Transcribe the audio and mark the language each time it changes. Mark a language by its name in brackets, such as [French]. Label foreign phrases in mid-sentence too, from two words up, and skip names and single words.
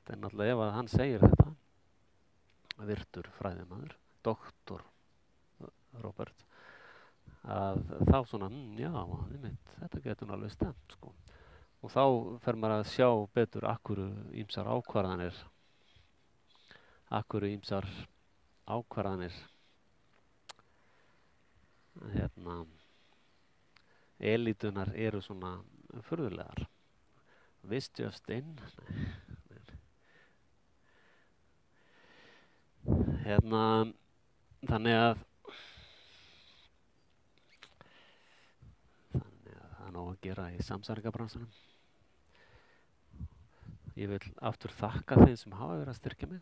[Icelandic] En náttúrulega ef að hann segir þetta, virtur fræðimaður, doktor Robert, að þá svona, þetta getur alveg stemt, Og þá fer maður að sjá betur akkuru ýmsar ákvarðanir elítunar eru svona furðulegar. [English] This just in. [Icelandic] Þannig að það er nóg að gera í samsæringabransanum. Ég vil aftur þakka þeim sem hafa verið að styrkja mig.